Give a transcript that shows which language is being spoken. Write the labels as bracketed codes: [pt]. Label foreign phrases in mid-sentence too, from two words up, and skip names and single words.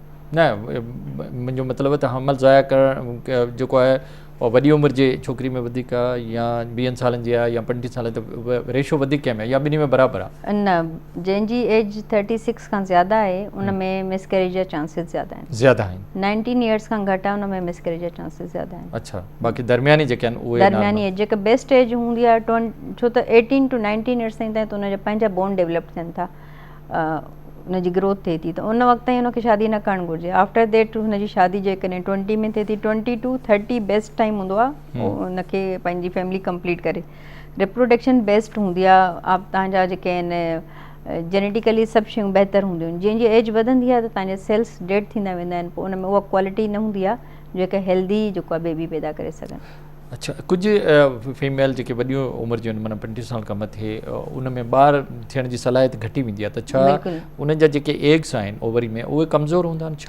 [sd] न, मुंहिंजो मतिलबु त हमल ज़ाया करणु जेको आहे वॾी उमिरि जे छोकिरी में वधीक आहे या 20 सालनि जी आहे या 35 साल, त रेशो वधीक कंहिं में या ॿिन्ही में बराबरि आहे? न, जंहिंजी एज 36 खां ज़्यादा आहे उन में मिसकैरेज जा चांसिस ज़्यादा आहिनि। ज़्यादा आहिनि? 19 ईयर्स खां घटि आहे उन में मिसकैरेज जा चांसिस ज़्यादा आहिनि। अच्छा, बाक़ी दरमियानी जेके आहिनि उहे? दरमियानी एज जेका बेस्ट एज हूंदी आहे छो त 18 to 19 [en] ईयर्स [sd] ताईं त उनजा पंहिंजा बोन डेवलप थियनि था, उनजी ग्रोथ थिए थी, त उन वक़्त ताईं उनखे शादी न करणु घुरिजे। [en] After that [sd] हुनजी शादी जेकॾहिं 20 में थिए थी, 20 to 30 [en] best time [sd] हूंदो आहे उनखे पंहिंजी [en] family complete [sd] करे। रिप्रोडक्शन बेस्ट हूंदी आहे, तव्हांजा जेके आहिनि जेनेटिकली सभु शयूं बहितर हूंदियूं आहिनि। जंहिंजी एज वधंदी आहे त तव्हांजा [en] cells dead [sd] थींदा वेंदा आहिनि, पोइ उन में उहा क्वालिटी न हूंदी आहे जेका हेल्दी जेको आहे बेबी पैदा करे सघनि। अच्छा, कुझु फीमेल जेके वॾियूं उमिरि जूं आहिनि, माना 25 साल खां मथे, उन में ॿारु थियण जी सलाहियत घटी वेंदी आहे, त छा उन्हनि जा जेके एग्स आहिनि ओवरी में उहे कमज़ोर हूंदा आहिनि?